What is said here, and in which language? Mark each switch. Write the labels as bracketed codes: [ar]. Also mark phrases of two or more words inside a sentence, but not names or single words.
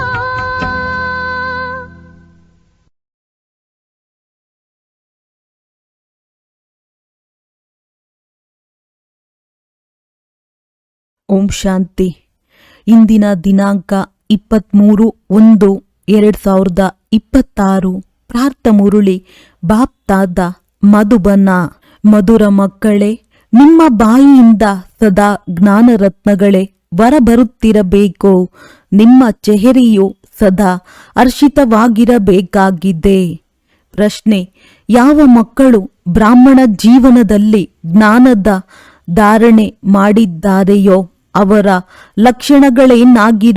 [kn] ಓಂ ಶಾಂತಿ. ಇಂದಿನ ದಿನಾಂಕ 23/1/2026. ಪ್ರಾರ್ಥ ಮುರುಳಿ ಬಾಪ್ತಾದ ಮಧುಬನ. ಮಧುರ ಮಕ್ಕಳೇ, ನಿಮ್ಮ ಬಾಯಿಯಿಂದ ಸದಾ ಜ್ಞಾನರತ್ನಗಳೇ ಹೊರಬರುತ್ತಿರಬೇಕು. ನಿಮ್ಮ ಚೆಹರೆಯು ಸದಾ ಹರ್ಷಿತವಾಗಿರಬೇಕಾಗಿದೆ. ಪ್ರಶ್ನೆ: ಯಾವ ಮಕ್ಕಳು ಬ್ರಾಹ್ಮಣ ಜೀವನದಲ್ಲಿ ಜ್ಞಾನದ ಧಾರಣೆ ಮಾಡಿದ್ದಾರೆಯೋ ಅವರ ಲಕ್ಷಣಗಳೇನಾಗಿರುವುದು?